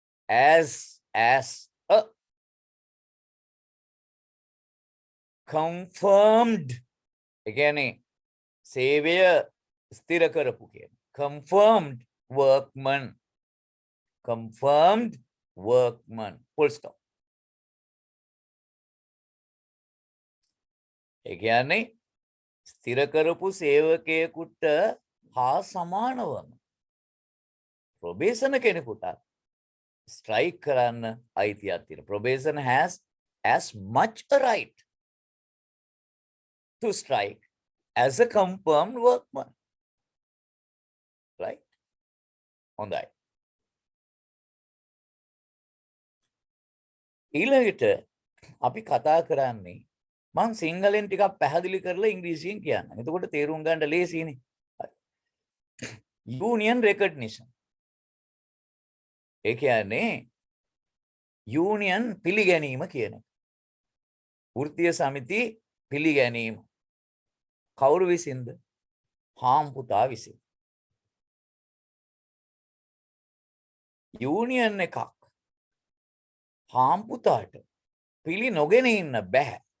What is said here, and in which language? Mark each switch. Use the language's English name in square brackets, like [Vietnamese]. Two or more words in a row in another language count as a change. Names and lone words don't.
[English] as a confirmed, again, savior [Sinhala] ස්ථිර කරපු කියන [English] confirmed workman, confirmed workman, full stop. [Sinhala] ඒ කියන්නේ ස්ථිර කරපු සේවකයෙකුට හා සමානවම probation කෙනෙකුට strike කරන්න අයිතියක් තියෙනවා. [English] Probation has as much a right to strike as a confirmed workman. Right? [Sinhala] හොඳයි. ඊළඟට අපි කතා කරන්නේ මම සිංහලෙන් ටිකක් පැහැදිලි කරලා ඉංග්‍රීසියෙන් කියන්න. එතකොට තේරුම් ගන්න ලේසියිනේ. [English] Union recognition. [Sinhala] ඒ කියන්නේ union පිළිගැනීම කියන එක. වෘත්තීය සමිති පිළිගැනීම. කවුරු විසින්ද? හාම්පුතා විසින්. යූනියන් එකක් හාම්පුතාට පිළි නොගෙන ඉන්න බෑ.